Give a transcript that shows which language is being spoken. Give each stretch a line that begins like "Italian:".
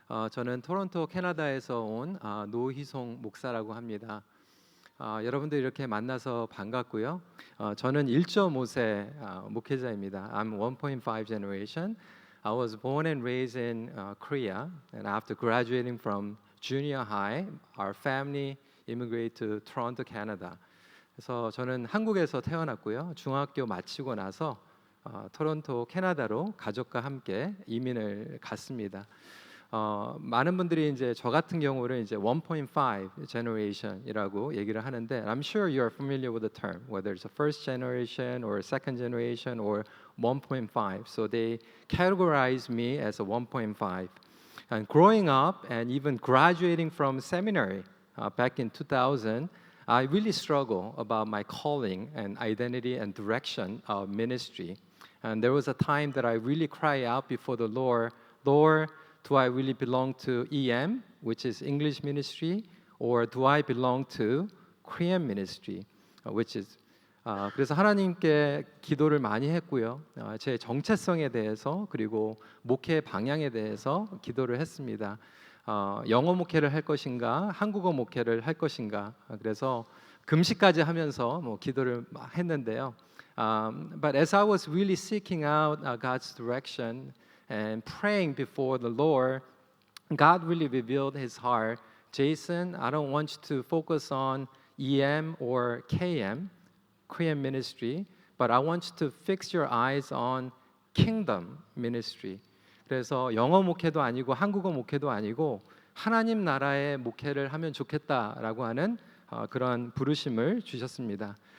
Korean: 저는 토론토 캐나다에서 온 노희송 목사라고 합니다. 여러분들 이렇게 만나서 반갑고요. 저는 1.5세 목회자입니다.
English: I'm 1.5 generation. I was born and raised in Korea, and after graduating from junior high, our family immigrated to Toronto, Canada.
Korean: 그래서 저는 한국에서 태어났고요. 중학교 마치고 나서 토론토 캐나다로 가족과 함께 이민을 갔습니다. 많은 분들이 이제 저 같은 경우를 이제 1.5 generation이라고 얘기를 하는데,
English: I'm sure you're familiar with the term, whether it's a first generation or a second generation or 1.5. So they categorize me as a 1.5. And growing up and even graduating from seminary back in 2000. I really struggle about my calling and identity and direction of ministry. And there was a time that I really cry out before the Lord, Lord, do I really belong to EM, which is English ministry, or do I belong to Korean ministry, which is
Korean: 그래서 하나님께 기도를 많이 했고요. 제 정체성에 대해서 그리고 목회 방향에 대해서 기도를 했습니다. 영어 목회를 할 것인가, 한국어 목회를 할 것인가. 그래서 금식까지 하면서 기도를 했는데요.
English: But as I was really seeking out God's direction and praying before the Lord, God really revealed His heart. Jason, I don't want you to focus on EM or KM, Korean ministry, but I want you to fix your eyes on kingdom ministry.
Korean: 그래서 영어 목회도 아니고 한국어 목회도 아니고 하나님 나라의 목회를 하면 좋겠다라고 하는 그런 부르심을 주셨습니다.